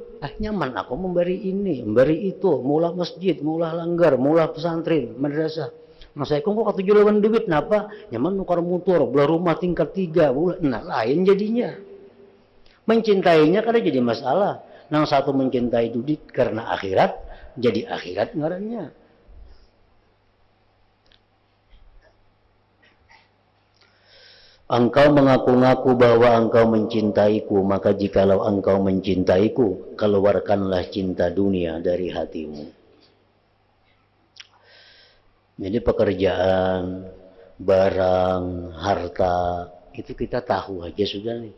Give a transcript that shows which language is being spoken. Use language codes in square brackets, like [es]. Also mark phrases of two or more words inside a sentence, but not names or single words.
[bjn] Nyaman aku memberi ini, memberi itu, maulah masjid, maulah langgar, maulah pesantren, madrasah. Saya kok katuju lawan duit, napa? Nyaman nukar motor, belah rumah tingkat 3, nah lain jadinya. Mencintainya kada jadi masalah. Yang satu mencintai duit karena akhirat, jadi akhirat ngarannya. [id] Engkau mengaku-ngaku bahwa engkau mencintaiku, maka jikalau engkau mencintaiku, keluarkanlah cinta dunia dari hatimu. [bjn] Jadi pekerjaan, barang, harta, itu kita tahu aja sudah nih.